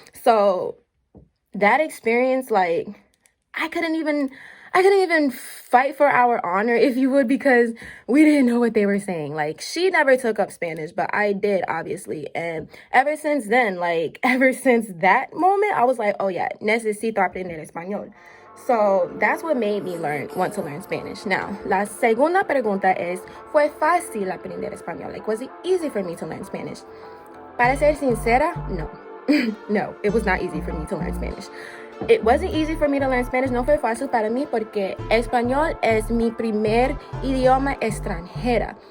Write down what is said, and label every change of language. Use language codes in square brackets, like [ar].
[en] So that experience, like, I couldn't even fight for our honor, if you would, because we didn't know what they were saying. Like, she never took up Spanish, but I did, obviously. And ever since then, like, ever since that moment, I was like, oh yeah, [es] necesito aprender español. [en] So that's what made me want to learn Spanish. [es] Now, la segunda pregunta es, ¿fue fácil aprender español? [en] Like, was it easy for me to learn Spanish? [es] Para ser sincera, no. [en] No, it was not easy for me to learn Spanish. It wasn't easy for me to learn Spanish. [es] No fue fácil para mí porque español es mi primer idioma extranjera.